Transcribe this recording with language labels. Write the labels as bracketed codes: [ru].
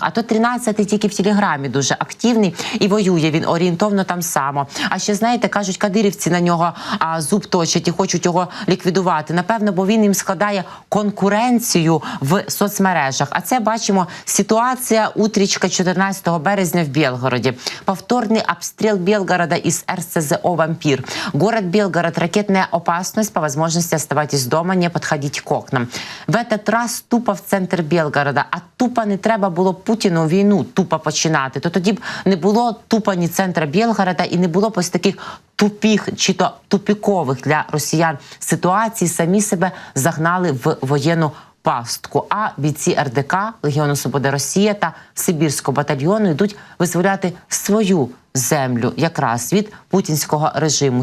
[uk] А то 13-й тільки в Телеграмі дуже активний і воює він орієнтовно там само. А ще, знаєте, кажуть, кадирівці на нього зуб точать і хочуть його ліквідувати. Напевно, бо він їм складає конкуренцію в соцмережах. А це, бачимо, ситуація утрічка 14 березня в Белгороде. [ru] Повторный обстрел Белгорода из РСЗО «Вампир». Город Белгород. Ракетная опасность. По возможности оставайтесь дома, не подходить к окнам. В этот раз тупо в центр Белгорода. [uk] А тупо не треба було Путіну війну тупо починати. То тоді б не було тупо ні центра Белгорода і не було б ось таких тупих чи то тупікових для росіян ситуацій. Самі себе загнали в воєнну пастку. А бійці РДК, Легіону Свободи Росія та Сибірського батальйону йдуть визволяти свою землю якраз від путінського режиму.